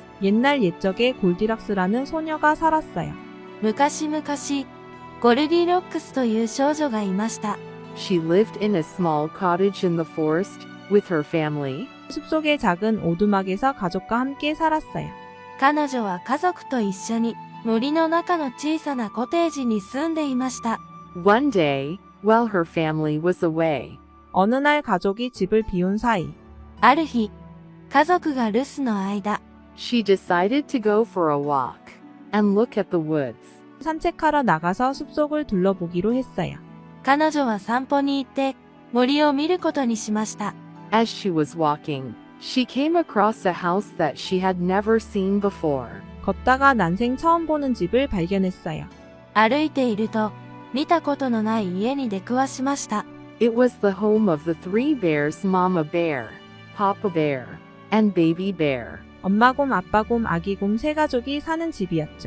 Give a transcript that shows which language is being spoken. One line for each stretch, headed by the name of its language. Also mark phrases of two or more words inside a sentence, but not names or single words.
Korean: 옛날 옛적에 골디락스라는 소녀가 살았어요.
Japanese: 昔々、ゴルディロックスという少女がいました。
English: She lived in a small cottage in the forest with her family.
Korean: 숲속의 작은 오두막에서 가족과 함께 살았어요.
Japanese: 彼女は家族と一緒に森の中の小さなコテージに住んでいました。
English: One day, while her family was away,
Korean: 어느 날 가족이 집을 비운 사이
Japanese: ある日、家族が留守の間、
English: she decided to go for a walk and look at the woods.
Korean: 산책하러 나가서 숲속을 둘러보기로 했어요.
Japanese: 彼女は散歩に行って森を見ることにしました。
English: As she was walking, she came across a house that she had never seen before.
Korean: 걷다가 난생 처음 보는 집을 발견했어요.
Japanese: 歩いていると、見たことのない家に出くわしました。
English: It was the home of the three bears, Mama Bear, Papa Bear, and Baby Bear.
Korean: 엄마곰, 아빠곰, 아기곰 세 가족이 사는 집이었죠.